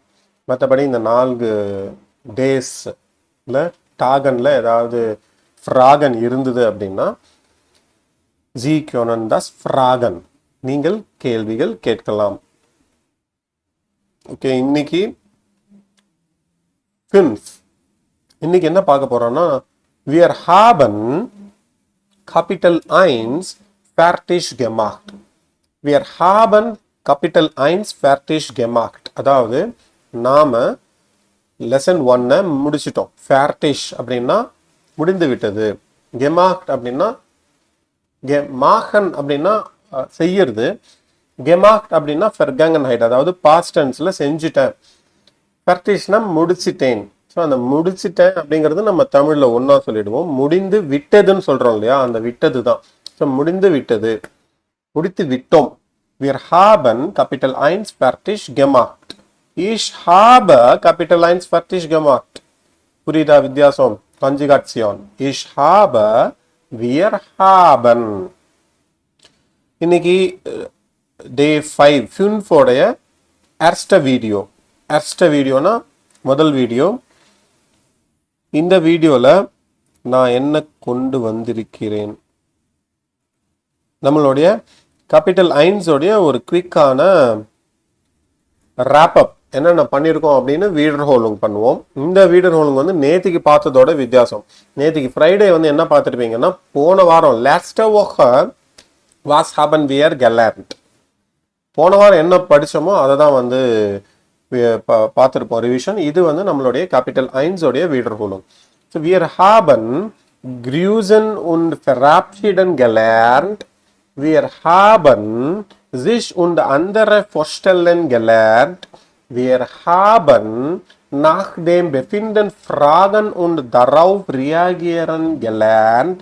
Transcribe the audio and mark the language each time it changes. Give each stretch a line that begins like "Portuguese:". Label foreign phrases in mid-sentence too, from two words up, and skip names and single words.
Tamil: மற்றபடி இந்த 4 டேஸில் டாகனில் ஏதாவது ஃப்ராகன் இருந்தது அப்படின்னா
German: Sie können das fragen,
Tamil: நீங்கள் கேள்விகள் கேட்கலாம். ஓகே, இன்னைக்கு என்ன பார்க்க போறோம்னா,
German: wir haben Kapitel 1 fertig gemacht. Wir haben Kapitel 1 fertig gemacht.
Tamil: அதாவது நாம லெசன் 1 முடிச்சிட்டோம். fertig அப்படின்னா முடிந்து விட்டது. gemacht அப்படின்னா machen அப்படின்னா செய்யறது. gemacht அப்படின்னா vergangenheit, அதாவது
English: past tense
Tamil: ல செஞ்சுட்டேன். fertigனா முடிச்சிட்டேன். ஸோ அந்த முடிச்சிட்டேன் அப்படிங்கிறது நம்ம தமிழ்ல ஒன்னா சொல்லிடுவோம். முடிந்து விட்டதுன்னு சொல்றோம் இல்லையா, அந்த விட்டது தான். ஸோ முடிந்து விட்டது, முடித்து விட்டோம்.
German: Wir haben Kapitel 1 fertig gemacht. Ich habe Kapitel 1 fertig gemacht.
Tamil: புரியுதா வித்தியாசம்?
German: Konjugation. Ich habe, wir haben.
Tamil: இன்னைக்கு டே 5 உடைய erste வீடியோனா முதல் வீடியோ. இந்த வீடியோவில் நான் என்ன கொண்டு வந்திருக்கிறேன், நம்மளுடைய கேபிட்டல் 1 உடைய ஒரு குவிக்கான ராப்அப் என்னென்ன பண்ணியிருக்கோம் அப்படின்னு
German: Wiederholung
Tamil: பண்ணுவோம். இந்த
German: Wiederholung
Tamil: வந்து நேற்றுக்கு பார்த்ததோட வித்தியாசம். நேற்றுக்கு ஃப்ரைடே வந்து என்ன பார்த்துருப்பீங்கன்னா, போன வாரம்
German: letzte Woche was haben wir gelernt,
Tamil: போன வாரம் என்ன படித்தோமோ அதை தான் வந்து பார்த்துருப்போம் ரிவிஷன். இது வந்து நம்மளுடைய கேபிட்டல் 1 உடைய வீடர்ஹோலிங்.
German: ஸோ wir haben grüßen und verabschieden gelernt. Wir haben sich und andere vorstellen gelernt. Wir haben nach dem Befinden fragen und darauf reagieren gelernt.